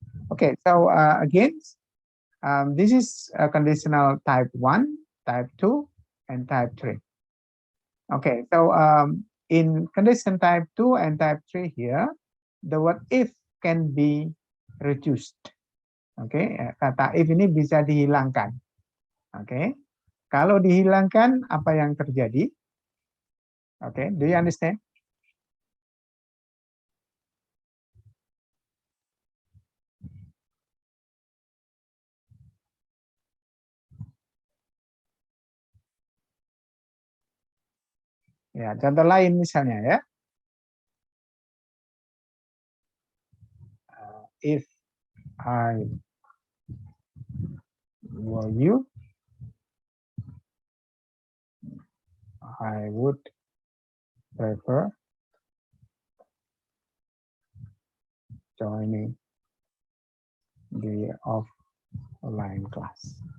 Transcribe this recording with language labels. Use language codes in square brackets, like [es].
[en] Okay, so again, this is a conditional type 1, type 2, and type 3. Okay, so in condition type 2 and type 3 here, the word if can be reduced. [id] Oke, kata if ini bisa dihilangkan. Oke, kalau dihilangkan apa yang terjadi? Oke, [en] do you understand? [id] Ya, contoh lain misalnya ya. [en] If I were you, I would prefer joining the offline class.